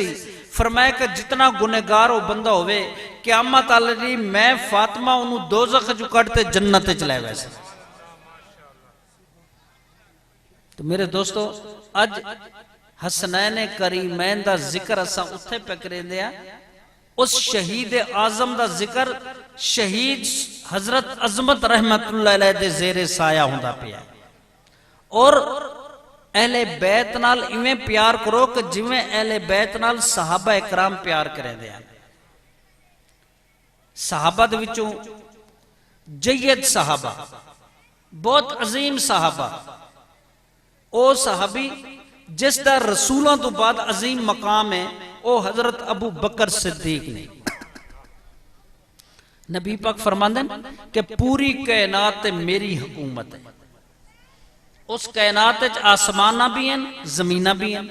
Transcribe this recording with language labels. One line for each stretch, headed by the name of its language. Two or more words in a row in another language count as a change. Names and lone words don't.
Saraiki: فرمایا کہ جتنا گنہگار او بندہ ہووے قیامت والے دن میں فاطمہ انہوں دوزخ چوں کڈھ تے جنت چ لے ویسے. تو میرے دوستو اج حسنین کریمین دا ذکر اساں اتھے پے کریندے آ. اس شہید اعظم دا ذکر شہید حضرت عظمت
Arabic: رحمة الله عليه
Saraiki: دے زیرِ سایہ ہندا پیا. اور اہل بیت نال اینویں پیار کرو کہ جویں اہل بیت نال صحابہ اکرام پیار کریندے آ. صحابہ دے وچوں جید صحابہ بہت عظیم صحابہ او صحابی جس کا رسولوں توں بعد عظیم مقام ہے او حضرت ابو بکر صدیق نے. نبی پاک فرماندے کہ پوری کائنات میری حکومت ہے. اس کائنات آسماناں بھی ہیں زمیناں بھی ہیں.